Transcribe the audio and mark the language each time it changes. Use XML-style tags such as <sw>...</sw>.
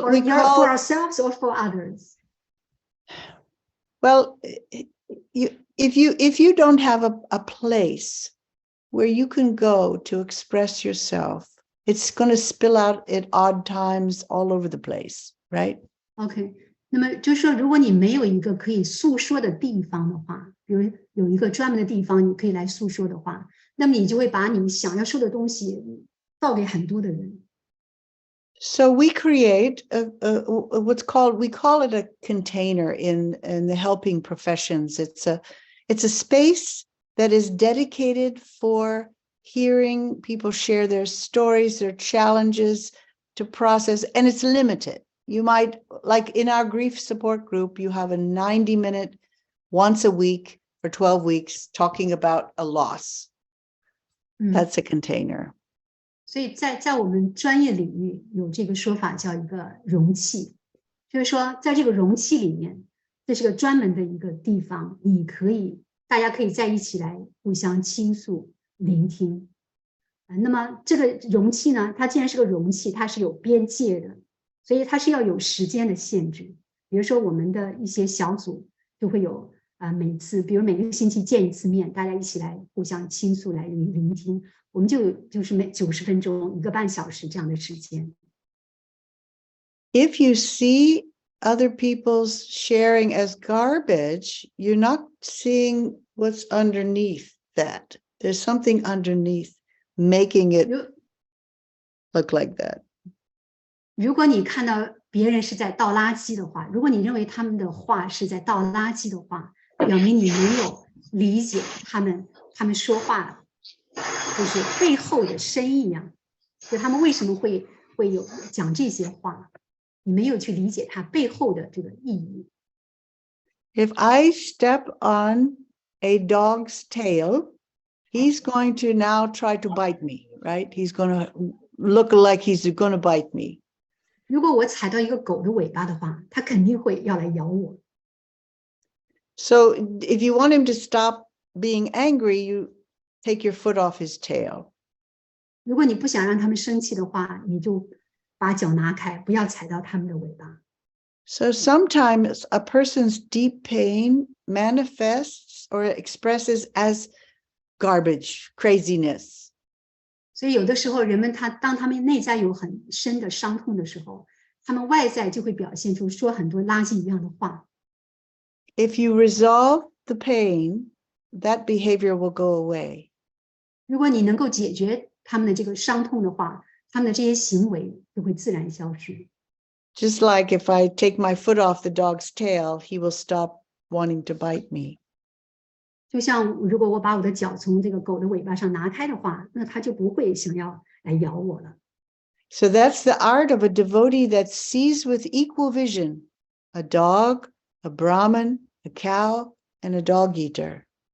<en>for ourselves or for others. Well, if you don't have a place where you can go to express yourself, it's going to spill out at odd times all over the place, right? Okay.</en> <zh>那么就是说，如果你没有一个可以诉说的地方的话，比如有一个专门的地方你可以来诉说的话，那么你就会把你想要说的东西告给很多的人。</zh> <en>So we create we call it a container in the helping professions. It's a space that is dedicated for hearing people share their stories, their challenges to process, and it's limited. You might, like in our grief support group, you have a 90-minute once a week for 12 weeks talking about a loss. That's a container.</en> <zh>所以在我们专业领域有这个说法叫一个容器，就是说在这个容器里面，这是个专门的一个地方，大家可以在一起来互相倾诉、聆听。那么这个容器呢，它既然是个容器，它是有边界的。所以它是要有时间的限制，比如说我们的一些小组就会有比如每个星期见一次面，大家一起来互相倾诉，来聆听，我们就是每90分钟1个半小时这样的时间。</zh> <en>If you see other people's sharing as garbage, you're not seeing what's underneath that. There's something underneath making it look like that.</en> <zh>如果你看到别人是在倒垃圾的话，如果你认为他们的话是在倒垃圾的话，表明你没有理解他们说话就是背后的深意啊，就他们为什么会有讲这些话，你没有去理解它背后的这个意义。</zh> <en>If I step on a dog's tail, he's going to now try to bite me, right? He's going to look like he's going to bite me.</en> <zh>如果我踩到一个狗的尾巴的话，它肯定会要来咬我。</zh> <en>So if you want him to stop being angry, you take your foot off his tail.</en> <zh>如果你不想让他们生气的话，你就把脚拿开，不要踩到他们的尾巴。</zh> <en>So sometimes a person's deep pain manifests or expresses as garbage, craziness.</en> <zh>所以有的时候人们当他们内在有很深的伤痛的时候，他们外在就会表现出说很多垃圾一样的话。</zh> <en>If you resolve the pain, that behavior will go away.</en> <zh>如果你能够解决他们的这个伤痛的话，他们的这些行为就会自然消失。</zh> <en>Just like if I take my foot off the dog's tail, he will stop wanting to bite me.</en> <zh>就像如果我把我的脚从这个狗的尾巴上拿开的话，那它就不会想要来咬我了。</zh> <en>So that's the art of a devotee that sees with equal vision a dog, a Brahmin, a cow, and a dog eater.</en>